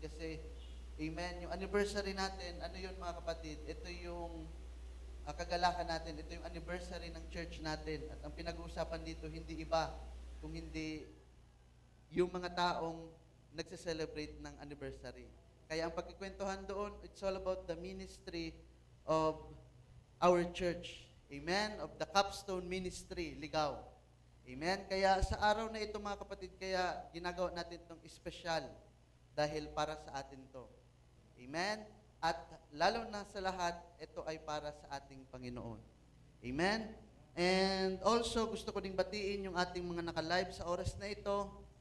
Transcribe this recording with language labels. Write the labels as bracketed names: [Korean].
[Filipino] Kasi amen, yung anniversary natin, ano yun, mga kapatid? Ito yung kagalakan natin, ito yung anniversary ng church natin. At ang pinag-uusapan dito, hindi iba kung hindi yung mga taong nagse-celebrate ng anniversary. Kaya ang pagkikwentuhan doon, [English] it's all about the ministry of our church. Amen? Of the Capstone Ministry, Ligaw. Amen? [Filipino] Kaya sa araw na ito, mga kapatid, kaya ginagawa natin itong espesyal dahil para sa atin to. Amen? At lalo na sa lahat, ito ay para sa ating Panginoon. Amen? [English] And also, [Filipino] gusto ko ding batiin yung ating mga naka-live sa oras na ito.